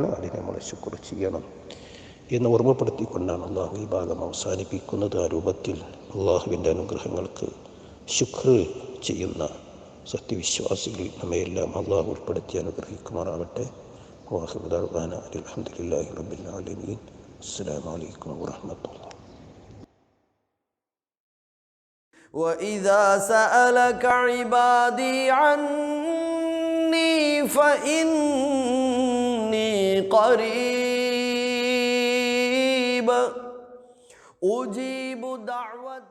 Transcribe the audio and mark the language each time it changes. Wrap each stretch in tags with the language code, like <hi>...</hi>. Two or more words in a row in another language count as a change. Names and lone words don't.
<ml>അതിനെ നമ്മൾ ശുക്ർ ചെയ്യണം എന്ന് ഓർമ്മപ്പെടുത്തിക്കൊണ്ടാണ് അള്ളാഹു ഈ ഭാഗം അവസാനിപ്പിക്കുന്നത്. ആ രൂപത്തിൽ അള്ളാഹുവിൻ്റെ അനുഗ്രഹങ്ങൾക്ക് ശുക്ർ ചെയ്യുന്ന സത്യവിശ്വാസികളിൽ നമ്മയെല്ലാം അള്ളാഹു ഉൾപ്പെടുത്തി അനുഗ്രഹിക്കുമാറാവട്ടെ.</ml> <ar>وآخر دعوانا الحمد لله رب العالمين. السلام عليكم ورحمة الله. وإذا سألك عبادي عني فإني قريب أجيب دعوة</ar>